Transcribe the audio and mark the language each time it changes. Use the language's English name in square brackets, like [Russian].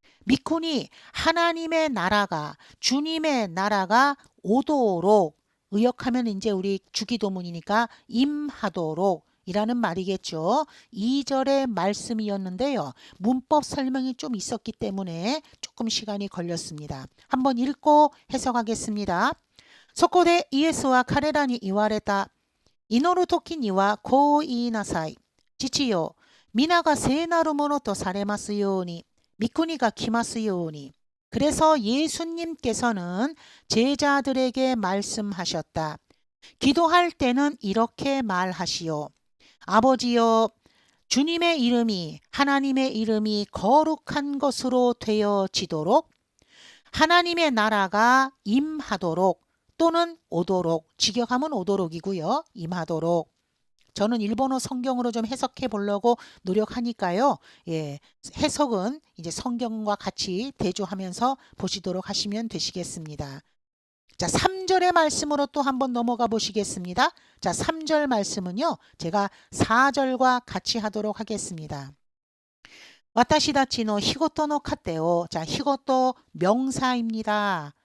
[Korean] 미쿠니 하나님의 나라가 주님의 나라가 오도록 의역하면 이제 우리 주기도문이니까 임하도록 이라는 말이겠죠. 2절의 말씀이었는데요. 문법 설명이 좀 있었기 때문에 조금 시간이 걸렸습니다. 한번 읽고 해석하겠습니다. [Japanese] そこでイエスは彼らに言われた。祈る時にはこう言いなさい。父よ、皆が聖なるものとされますように、御国が来ますように。 [Korean] 그래서 예수님께서는 제자들에게 말씀하셨다. 기도할 때는 이렇게 말하시오. 아버지여, 주님의 이름이 하나님의 이름이 거룩한 것으로 되어지도록 하나님의 나라가 임하도록 또는 오도록, 직역하면 오도록이고요. 임하도록. 저는 일본어 성경으로 좀 해석해 보려고 노력하니까요. 예, 해석은 이제 성경과 같이 대조하면서 보시도록 하시면 되시겠습니다. 자, 3절의 말씀으로 또 한번 넘어가 보시겠습니다. 자, 3절 말씀은요. 제가 4절과 같이 하도록 하겠습니다. [Japanese] 私たちの日ごとの糧を 자, 日ごと [Korean] 명사입니다.